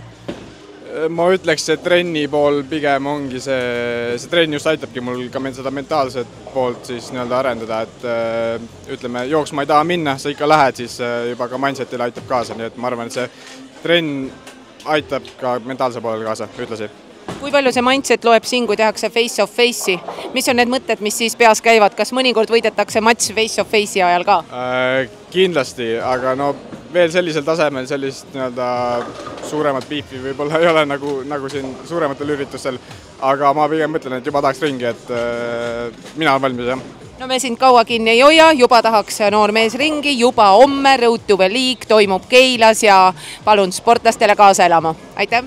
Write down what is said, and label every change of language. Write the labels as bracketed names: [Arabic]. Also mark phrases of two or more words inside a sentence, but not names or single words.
[Estonian] Ma ütleks, et trenni pool pigem ongi see trenn just aitabki mul ka seda mentaalset poolt siis arendada, et ütleme, jooksma ei taha minna, sa ikka lähed, siis juba ka mindsetile aitab kaasa, nii et ma arvan, et see trenn aitab ka mentaalse poolel kaasa, ütlesi. Kui palju see mindset loeb siin, kui tehakse [English] face of face'i? [Estonian] Mis on need mõtted, mis siis peas käivad? Kas mõnikord võidetakse matš [English] face of face'i [Estonian] ajal ka? Kindlasti, aga no veel sellisel tasemel sellist suuremat biifi võib-olla ei ole nagu siin suurematel üritustel, aga ma pigem mõtlen, et juba tahaks ringi, et mina olen valmis, jah. No me sind kaua kinni ei hoia, juba tahaks noor mees ringi, juba homme Road to League toimub Keilas ja palun sportlastele kaasa elama.